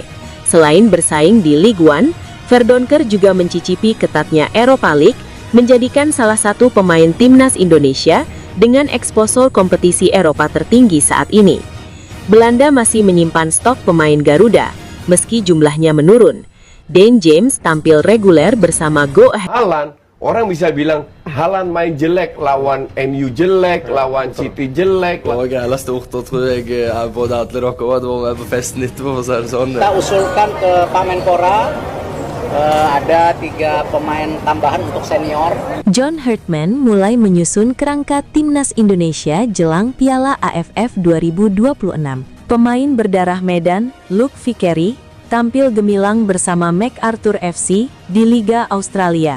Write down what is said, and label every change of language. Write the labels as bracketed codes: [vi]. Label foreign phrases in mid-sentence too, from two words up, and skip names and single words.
[id] Selain bersaing di Ligue 1, Verdonker juga mencicipi ketatnya Europa League, menjadikan salah satu pemain timnas Indonesia dengan eksposur kompetisi Eropa tertinggi saat ini. Belanda masih menyimpan stok pemain Garuda, meski jumlahnya menurun. Dane James tampil reguler bersama Go Ahead. Haaland, orang bisa bilang Haaland main jelek, lawan MU jelek, lawan City jelek. [no] Og hele stort, og tror jeg både alle dere og det var med på festen etterpå, for å si det sånn. [id] Kita usulkan ke Pak Menpora ada 3 pemain tambahan untuk senior. John Hartman mulai menyusun kerangka timnas Indonesia jelang Piala AFF 2026. Pemain berdarah Medan, Luke Vickery, tampil gemilang bersama MacArthur FC di Liga Australia.